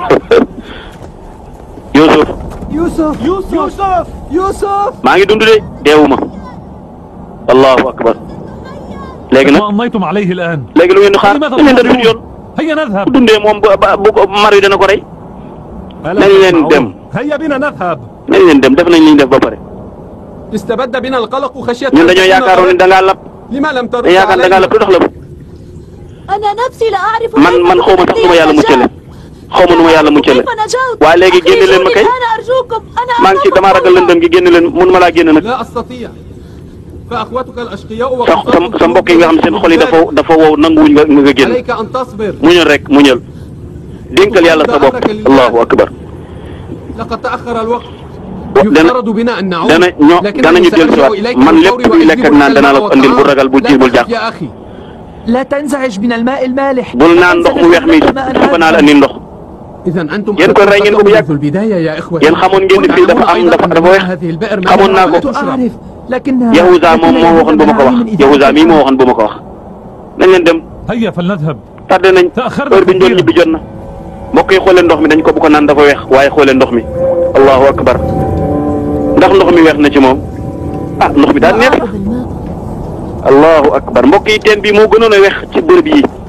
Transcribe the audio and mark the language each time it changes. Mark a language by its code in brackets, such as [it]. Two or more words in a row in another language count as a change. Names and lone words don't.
[wo] Yuusuf maa ngi dund de deewuma [ar] الله أكبر [wo] léegi nag léegi lu ngeen di xaar dañ leen da suñu yoon bu dundee moom bu mar yi dana ko rey nañ leen dem nañ leen dem def nañ li ñu def ba pare [ar] استبد بنا القلق خشية [wo] ñun dañoo yaakaaroon ne da ngaa lab [ar] لما لم ترد [wo] dañoo yaakaar da ngaa lab lu tax la [ar] أنا نفسي لا أعرف [wo] man xaw ma sax nu ma yàlla muccale xaw ma nu ma yàlla muccale waaye léegi génne leen ma kay maa ngi ci damaa ragal lëndëm gi génne leen mun ma laa génne nag [ar] لا أستطيع فأخوتك الأشقياء [wo] sa mbokk yi nga xam seen xol yi dafa wow nanguwuñ nga génn [ar] عليك أن تصبر [wo] muñal rek muñal dénkal yàlla sa bopp [ar] الله أكبر لقد تأخر الوقت [wo] danañu dellusiwaat man lépp luy lekk ak naan danaa la ko andil bu ragal bu jiir bul jàq [ar] لا تنزعج من الماء المالح [wo] bul naan ndox mu weex mi suba naa la andil ndox yéen kon rey ngeen ko bu yàgg yéen xamoon ngeen ni fii dafa weex xamoon naa ko Yahuza moom moo waxoon bu ma ko wax Yahuza mii moo waxoon bu ma ko wax nañ leen dem tardé nañ heure bi ñu doon ñibbi jot na mbokk yi xoolee ndox mi dañ ko bu ko naan dafa weex waaye xoolee ndox mi [ar] الله أكبر [wo] ndax ndox mi weex na ci moom ndox mi daal neex [ar] الله أكبر [wo] mbokk yi teen bi moo gënoon a weex ci bërëb yi